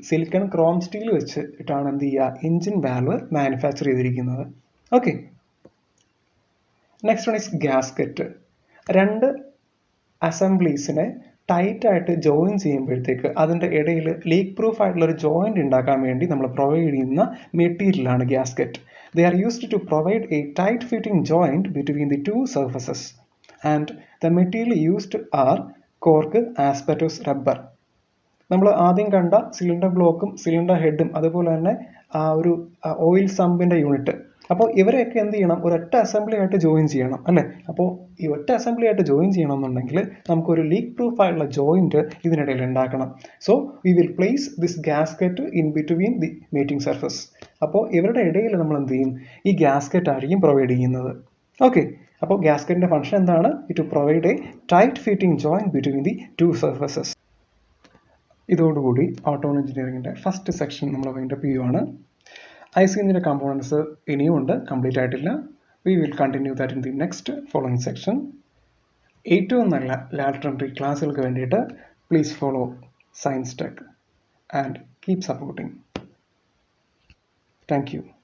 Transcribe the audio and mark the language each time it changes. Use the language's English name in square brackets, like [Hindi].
[Malayalam] Silicon Chrome steel വെച്ചിട്ടാണ് എന്ത് ചെയ്യുക, എഞ്ചിൻ വാൽവ് മാനുഫാക്ചർ ചെയ്തിരിക്കുന്നത്. [English] Okay, next one is gasket. 2 അസംബ്ലീസിനെ [Malayalam] tight ആയിട്ട് ജോയിൻ ചെയ്യുമ്പോഴത്തേക്ക് അതിൻ്റെ ഇടയിൽ ലീക്ക് പ്രൂഫ് ആയിട്ടുള്ള ഒരു ജോയിന്റ് ഉണ്ടാക്കാൻ വേണ്ടി നമ്മൾ പ്രൊവൈഡ് ചെയ്യുന്ന മെറ്റീരിയലാണ് gasket. [English] They are used to provide a tight fitting joint between the two surfaces, and the material used are cork, asbestos, rubber. [Malayalam] നമ്മൾ ആദ്യം കണ്ട സിലിണ്ടർ ബ്ലോക്കും സിലിണ്ടർ ഹെഡും അതുപോലെ തന്നെ ആ ഒരു ഓയിൽ സമ്പിൻ്റെ യൂണിറ്റ്, അപ്പോൾ ഇവരെയൊക്കെ എന്ത് ചെയ്യണം, ഒരൊറ്റ അസംബ്ലി ആയിട്ട് ജോയിൻ ചെയ്യണം അല്ലേ. അപ്പോൾ ഈ ഒറ്റ അസംബ്ലി ആയിട്ട് ജോയിൻ ചെയ്യണമെന്നുണ്ടെങ്കിൽ നമുക്കൊരു ലീക്ക് പ്രൂഫ് ആയിട്ടുള്ള ജോയിന്റ് ഇതിനിടയിൽ ഉണ്ടാക്കണം. [English] So we will place this gasket in between the mating surface. [Malayalam] അപ്പോൾ ഇവരുടെ ഇടയിൽ നമ്മൾ എന്ത് ചെയ്യും, ഈ ഗ്യാസ്കറ്റ് ആയിരിക്കും പ്രൊവൈഡ് ചെയ്യുന്നത്. ഓക്കെ, അപ്പോൾ ഗ്യാസ്കറ്റിൻ്റെ ഫംഗ്ഷൻ എന്താണ്? [English] To provide a tight fitting joint between the two surfaces. [Malayalam] ഇതോടുകൂടി ഓട്ടോ എഞ്ചിനീയറിംഗിൻ്റെ ഫസ്റ്റ് സെക്ഷൻ നമ്മൾ വൈൻഡപ്പ് ചെയ്യുവാണ്. [English] IC Engineer components [Malayalam] ഇനിയും ഉണ്ട്, കംപ്ലീറ്റ് ആയിട്ടില്ല. [English] We will continue that in the next following section. [Malayalam] ഏറ്റവും നല്ല ലാറ്ററൽ എൻട്രി ക്ലാസ്സുകൾക്ക് വേണ്ടിയിട്ട് [English] Please follow science tech and keep supporting. Thank you.